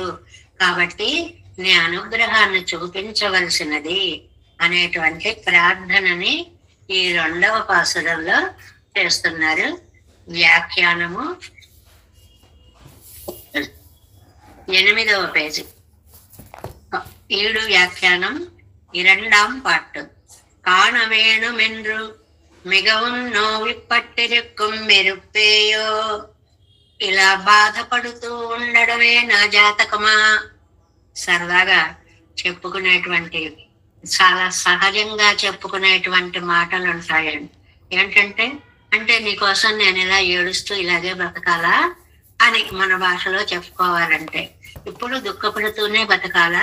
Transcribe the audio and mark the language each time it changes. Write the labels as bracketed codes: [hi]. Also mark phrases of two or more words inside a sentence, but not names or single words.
[te] కాబట్టి నీ అనుగ్రహాన్ని చూపించవలసినది అనేటువంటి ప్రార్థనని ఈ 2వ పాసురంలో చేస్తున్నారు. వ్యాఖ్యానము 8వ పేజీ. 7 వ్యాఖ్యానం [ta] 2ஆம் பாட்டு. காணவேணுமென்று மிகவும் நோவிப்பட்டிருக்கும் [te] మెరుపేయో, ఇలా బాధపడుతూ ఉండడమే నా జాతకమా. సరదాగా చెప్పుకునేటువంటి, చాలా సహజంగా చెప్పుకునేటువంటి మాటలు ఉంటాయండి. ఏంటంటే, అంటే నీకోసం నేను ఇలా ఏడుస్తూ ఇలాగే బ్రతకాలా అని మన భాషలో చెప్పుకోవాలంటే, ఇప్పుడు దుఃఖపడుతూనే బతకాలా.